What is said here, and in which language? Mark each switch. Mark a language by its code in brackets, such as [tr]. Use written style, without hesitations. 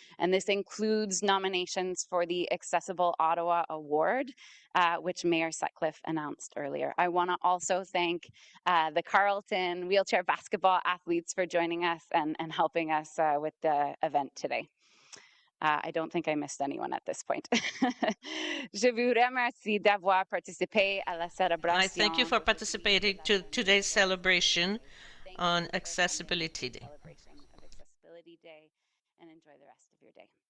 [en] And this includes nominations for the Accessible Ottawa Award, which Mayor Sutcliffe announced earlier. I want to also thank the Carleton wheelchair basketball athletes for joining us and helping us with the event today. I don't think I missed anyone at this point. [fr] Je vous remercie d'avoir participé à la célébration. [en] I thank you for participating to today's celebration on Accessibility Day. Celebration of Accessibility Day, and enjoy the rest of your day.